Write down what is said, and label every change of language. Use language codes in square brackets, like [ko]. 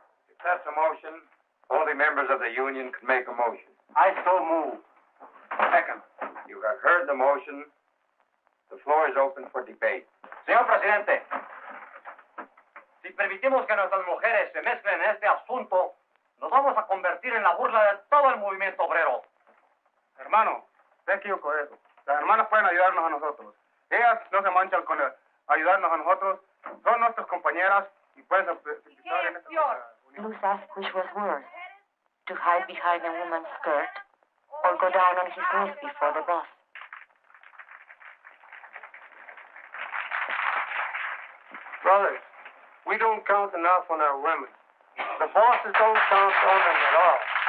[en] If that's a motion, only members of the union can make a motion. I so move. Second. You have heard the motion. The floor is open for debate. [es] Señor Presidente, si permitimos que nuestras mujeres se mezclen en este asunto, nos vamos a convertir en la burla de todo el movimiento obrero. Hermano, sé que yo eso. Las hermanas pueden ayudarnos a nosotros. Ellas no se manchan con ayudarnos a nosotros. Son nuestras compañeras y pueden participar en esta [en] Luz asked which was worse, to hide behind a woman's skirt or go down on his knees before the boss. Brothers, we don't count enough on our women. The bosses don't count on them at all.